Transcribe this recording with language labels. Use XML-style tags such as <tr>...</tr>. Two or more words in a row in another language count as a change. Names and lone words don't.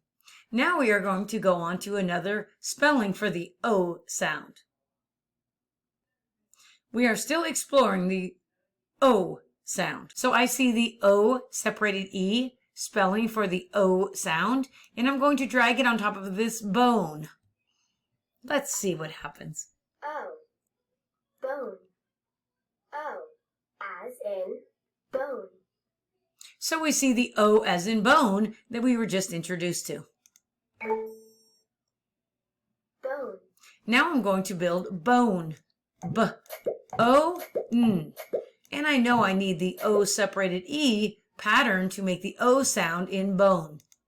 <en>Now we are going to go on to another spelling for the O sound. We are still exploring the O sound. So I see the O separated E spelling for the O sound, and I'm going to drag it on top of this bone. Let's see what happens. O, bone. O, as in bone. So we see the O as in bone that we were just introduced to. Bone. Now I'm going to build bone. B-O-N. And I know I need the O separated E pattern to make the O sound in bone.</en>